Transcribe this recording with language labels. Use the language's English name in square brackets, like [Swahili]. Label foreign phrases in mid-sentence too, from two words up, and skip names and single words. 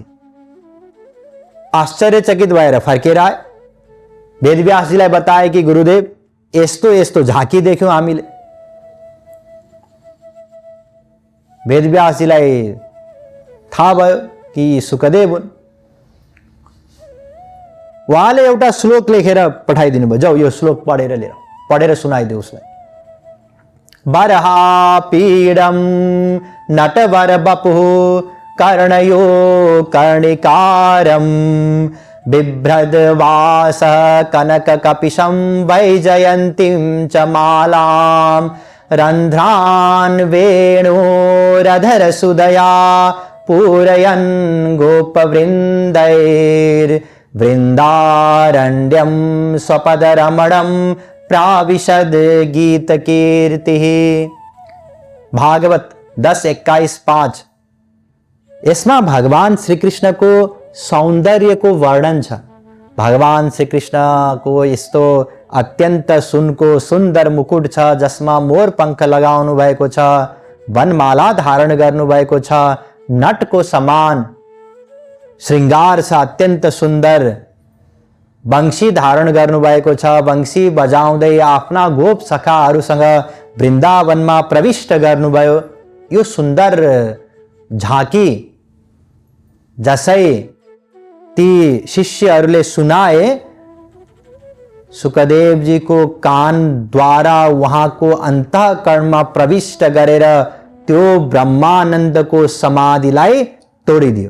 [Nepali] आश्चर्यचकित भएर फर्केर आए, वेदव्यासजीलाई बताए कि गुरुदेव यस्तो यस्तो झाँकी देख्यौं हामीले। वेदव्यासजीलाई थाहा भयो कि सुकदेव हुन्। उहाँले एउटा श्लोक लेखेर पठाइदिनु भयो, जाऊ यो श्लोक पढेर लिएर पढेर सुनाइदियो उसलाई। [Sanskrit] बर्हापीडम नटवर बपुः कर्णयो कर्णिकारम बिभ्रद्वास कनक कपिशं वैजयन्तीं च मालां रंध्रान् वेणोरधर सुदया पूरयन् गोपवृन्दैर्वृन्दारण्यं स्वपदरमणं प्राविशद गीत कीर्तिः। [Nepali] भागवत 10:21-5। इसमें भगवान श्री कृष्ण को सौंदर्य को वर्णन छ। भगवान श्री कृष्ण को यस्तो अत्यंत सुनको सुंदर मुकुट छ, जसमा मोर पंख लगाउनु भएको छ, वनमाला धारण गर्नु भएको छ, नट को समान श्रृंगार छ, अत्यंत सुंदर वंशी धारण गर्नु भएको छ, वंशी बजाउँदै आफ्ना गोप सखाहरूसँग वृन्दावनमा प्रविष्ट गर्नुभयो। यो सुन्दर झाँकी जसै ती शिष्यहरूले सुनाए, सुकदेव जी को कान द्वारा उहाँको अन्तःकरणमा प्रविष्ट गरेर त्यो ब्रह्मानन्दको समाधिलाई तोडिदियो।